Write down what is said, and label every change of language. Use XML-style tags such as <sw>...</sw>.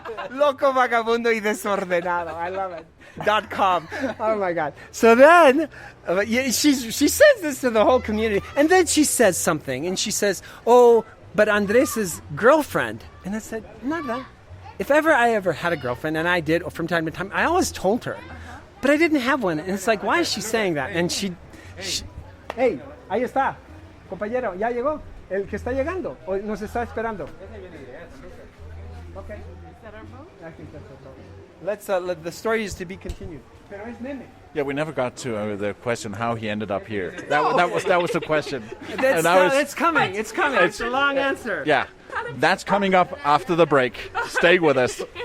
<es>Loco, vagabundo y desordenado.</es> <en>I love it. .com. Oh my God. So then, she says this to the whole community, and then she says something, and she says, "Oh, but Andrés' girlfriend." And I said, "Nada. If I ever had a girlfriend, and I did from time to time, I always told her, but I didn't have one." And it's like, why is she saying that? And she</en> <es>hey, ahí está, compañero, ya llegó, el que está llegando, o nos está esperando.</es> <en>Okay. Is that our boat? I think that's our boat. Let's the story is to be continued.</en> <es>Pero es meme.</es> <en>Yeah, we never got to the question how he ended up here. That was the question. It's coming. It's coming. It's a long answer. Yeah, that's coming up after the break. Stay with us.</en>